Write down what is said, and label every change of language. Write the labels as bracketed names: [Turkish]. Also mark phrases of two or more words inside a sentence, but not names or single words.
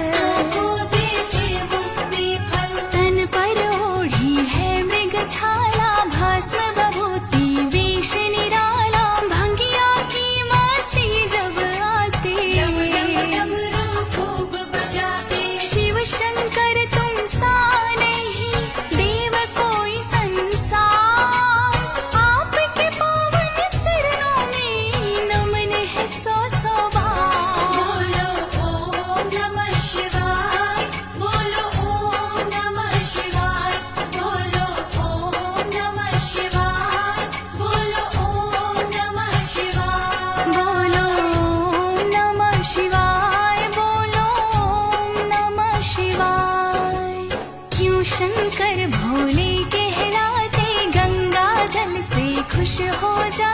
[Hindi] तन पर ओढ़ी है मृग छाला भस्म विभूति वेश निराला भंगिया की मस्ती जब आते शिव शंकर तुम सा नहीं देव कोई संसार आपके पावन चरणों में नमन है सौ सौ बार बोलो [Sanskrit] ओम नमः शिवाय [Hindi] बोलो [Sanskrit] ओम नमः शिवाय [Hindi] बोलो [Sanskrit] ओम नमः शिवाय [Hindi] बोलो [Sanskrit] ओम नमः शिवाय [Hindi] बोलो [Sanskrit] ओम नमः शिवाय [Hindi] बोलो [Sanskrit] ओम नमः शिवाय [Hindi] क्यों शंकर भोले कहलाते गंगा जल से खुश हो जा